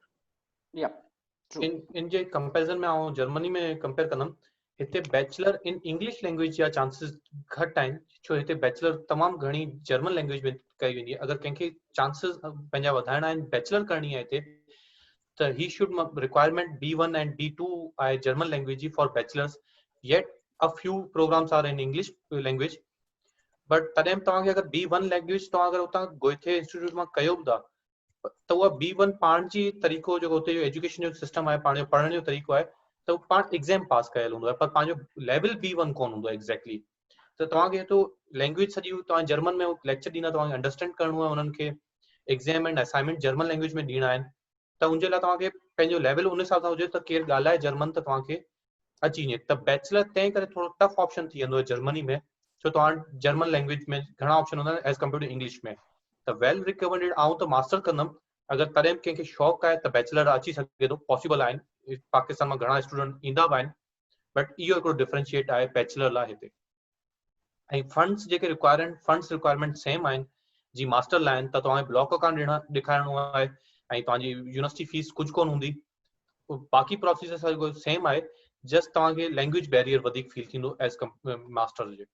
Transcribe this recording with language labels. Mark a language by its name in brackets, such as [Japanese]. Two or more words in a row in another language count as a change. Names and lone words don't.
[English] Yeah, true. [Sindhi] in जे कंपैरिजन में आऊं जर्मनी में कंपेयर कंदम हिते [English] bachelor in English language [Sindhi] या चांसेस घट आहिनि छो हिते बैचलर तमाम घणी [English] German language [Sindhi] में कई वेंदी आहे अगर कंहिंखे चांसेस पंहिंजा वधाइणा आहिनि बैचलर करणी आहे हिते त [English] he should requirement B1 and B2 [Sindhi] आहे [English] German language [Sindhi] जी [English] for bachelors yet a few programs are in English language but [Sindhi] तॾहिं तव्हांखे अगर B1 लैंग्वेज तव्हां अगर उतां [English] Goethe Institute [Sindhi] मां कयो बि था त उहा B1 पाण जी तरीक़ो जेको हुते जो एजुकेशन जो सिस्टम आहे पाण जो पढ़ण जो तरीक़ो आहे त पाण एग्जाम पास कयल हूंदो आहे पर पंहिंजो लेवल B1 कोन हूंदो आहे एग्जैक्टली त तव्हांखे तो लैंग्वेज सॼी तव्हां जर्मन में लेक्चर ॾींदा तव्हांखे अंडरस्टैंड करणो आहे उन्हनि खे [English] exam and assignment German language [Sindhi] में ॾींदा आहिनि त उनजे लाइ तव्हांखे पंहिंजो लेवल उन हिसाब सां हुजे त केरु ॻाल्हाए जर्मन त तव्हांखे अची वञे त बैचलर तंहिं करे थोरो [English] tough option [Sindhi] थी वेंदो आहे जर्मनी में छो तव्हां [English] German language [Sindhi] में घणा ऑप्शन हूंदा आहिनि [English] as compare to English [Sindhi] में त [English] well recommended [Sindhi] आऊं त मास्टर कंदमि अगर तॾहिं कंहिंखे शौक़ु आहे त बैचलर अची सघे थो पॉसिबल आहिनि पाकिस्तान मां घणा स्टूडेंट ईंदा बि आहिनि बट इहो हिकिड़ो डिफरेंशिएट आहे बैचलर लाइ हिते ऐं फंड्स जेके रिक्वायर आहिनि [English] funds requirement same [Sindhi] आहिनि जी मास्टर लाइ आहिनि त तव्हांखे [English] block account [Sindhi] ॾेखारिणो आहे ऐं तव्हांजी [English] university fees [Sindhi] कुझु कोन हूंदी बाक़ी [English] procedure sajo same [Sindhi] आहे [English] just tavhankhe language barrier [Sindhi] वधीक फील थींदो [English] as master [Sindhi] जे